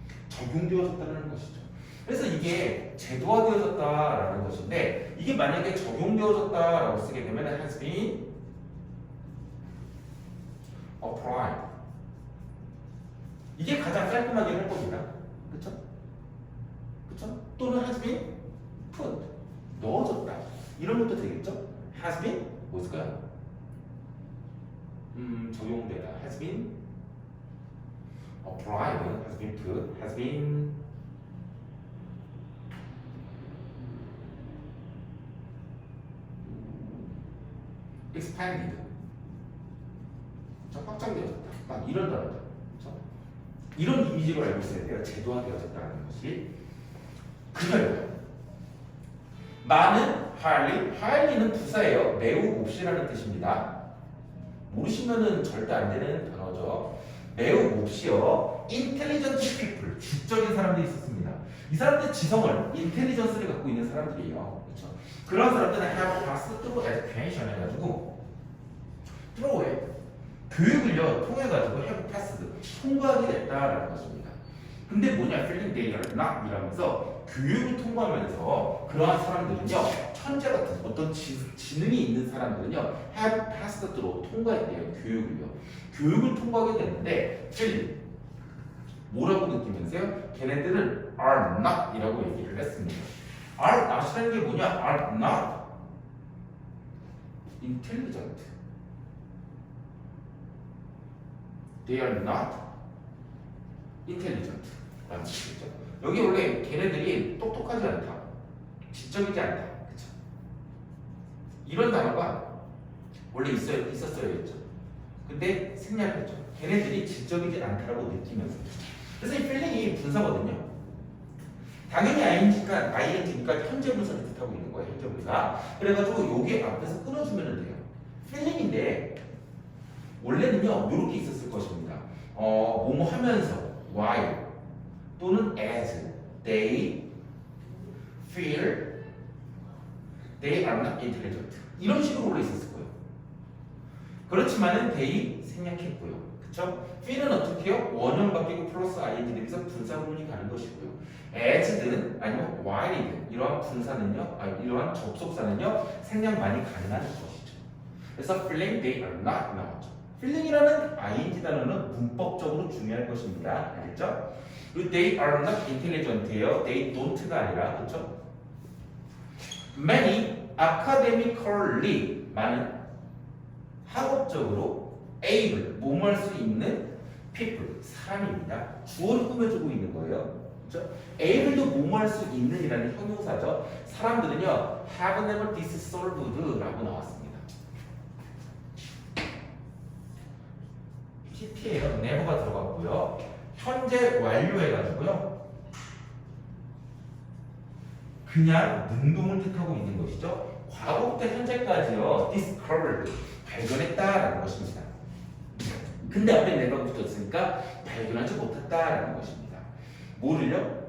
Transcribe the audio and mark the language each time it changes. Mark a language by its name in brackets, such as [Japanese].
[Korean] 적용되어졌다는 것이죠. 그래서 이게 제도화되어졌다라는 것인데 이게 만약에 적용되어졌다라고 쓰게 되면 [English] has been applied. [Korean] 이게 가장 깔끔하게 할 겁니다. 그렇죠? 그렇죠? 또는 [English] has been put. [Korean] 넣어졌다. 이런 것도 되겠죠? [English] has been [Korean] 무엇일까요? 적용되다. [English] has been applied. has been put. has been expanded. [Korean] 확장되어졌다. 막 이런 단어들. 그렇죠? 이런 이미지로 알고 있어야 돼요. 제도화되어졌다는 것이. 그래요. 많은 highly는 부사예요. 매우 몹시라는 뜻입니다. 모르시면은 절대 안 되는 단어죠. 매우 몹시요. [English] intelligent people, [Korean] 지적인 사람들이 있었습니다. 이 사람들 지성을, 인텔리전스를 갖고 있는 사람들이에요. 그렇죠? 그런 사람들은 [English] have passed through education [Korean] 해가지고 [English] through it. [Korean] 교육을요 통해가지고 have passed 통과하게 됐다라는 것입니다. 근데 뭐냐 [English] feeling they are not [Korean] 이라면서 교육을 통과하면서 그러한 사람들은요 천재 같은 어떤 지능이 있는 사람들은요 [English] have passed through [Korean] 통과했대요. 교육을 통과하게 됐는데 feeling 뭐라고 느끼면서요? 걔네들은 are not 이라고 얘기를 했습니다. are not이라는 게 뭐냐? [English] are not intelligent. They are not intelligent [Korean] 라는 뜻이죠. 여기 원래 걔네들이 똑똑하지 않다, 지적이지 않다, 그쵸? 이런 단어가 원래 있었어야 했죠. 근데 생략했죠. 걔네들이 지적이지 않다라고 느끼면서 그래서 이 필링이 분사거든요. 당연히 ing니까 현재 분사를 뜻하고 있는 거예요. 현재 분사. 그래가지고 여기 앞에서 끊어주면 돼요. 필링인데 원래는요 이렇게 있었을 것입니다. 뭐뭐 하면서 while 또는 [English] as they feel they are not intelligent [Korean] 이런 식으로 원래 있었을 거예요. 그렇지만은 they 생략했고요. 그쵸? feel은 어떻게 해요? 원형 바뀌고 플러스 ing 되면서 분사구문이 가는 것이고요. as든 아니면 while이든 이러한 분사는요, 이러한 접속사는요 생략만이 가능한 것이죠. 그래서 [English] feeling they are not [Korean] 나왔죠. feeling이라는 ing 단어는 문법적으로 중요할 것입니다. 알겠죠? [English] 그리고 they are not intelligent예요. [Korean] they don't가 아니라 그렇죠? [English] many academically [Korean] 많은 학업적으로 able 뭐뭐 할 수 있는 people 사람입니다. 주어를 꾸며주고 있는 거예요. 그렇죠? able도 뭐뭐 할 수 있는이라는 형용사죠. 사람들은요 [English] have never this solved라고 [Korean] 나왔습니다. PT예요. never가 들어갔고요. 현재 완료해가지고요. 그냥 능동을 뜻하고 있는 것이죠. 과거부터 현재까지요. discovered 발견했다라는 것입니다. 근데 앞에 never가 붙었으니까 발견하지 못했다라는 것입니다. 뭐를요?